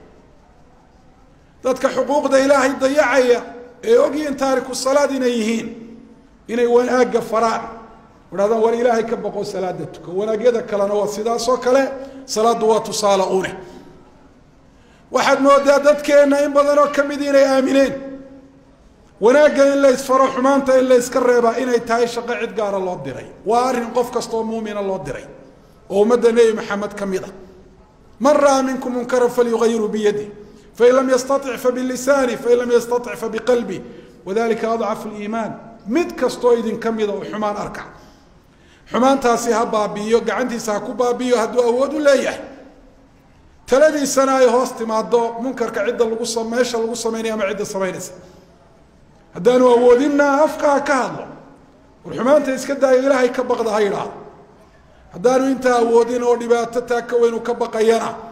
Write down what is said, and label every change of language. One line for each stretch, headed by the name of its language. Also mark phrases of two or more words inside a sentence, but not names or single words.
Somali: dadka xuquuqda ilaahay dayacaya ee ogiyeen taariku salaad inay yihiin inay wanaaga faraan war ilaahay ka baqo salaada tuko wanaagyada kalena waa sidaas oo kale salaadu waa tusaalaune waxaad moodaa dadkeena in badan oo kamid inay aamineen wanaagga in la isfaro xumaanta in la iska reeba inay tahay shaqo cid gaar ah loo diray waa arin qof kasto oo muumina loo diray oo umada nabi maxamed kamida
Arabic: من رأى منكم منكرا فليغيره بيده فإن لم يستطع' فبلسانه فإن لم يستطع فبقلبه وذلك أضعف الإيمان
Somali: mid kasto idin kamida oo xumaan arka xumaantaasi ha baabiyo gacantiisa ku baabiyo haduu awood u leeyahay taladiisana ay hoos timaado munkarka cidda lagu sameeyo lagu sameeyo ama cidda sameynaysa haddaanu awoodinna afka ka hadlo warxumaanta iska daayo ilaahay ka baqda ha yidhaahdo haddaanu intaa awoodin oo dhibaato taa ka weyn ka baqayana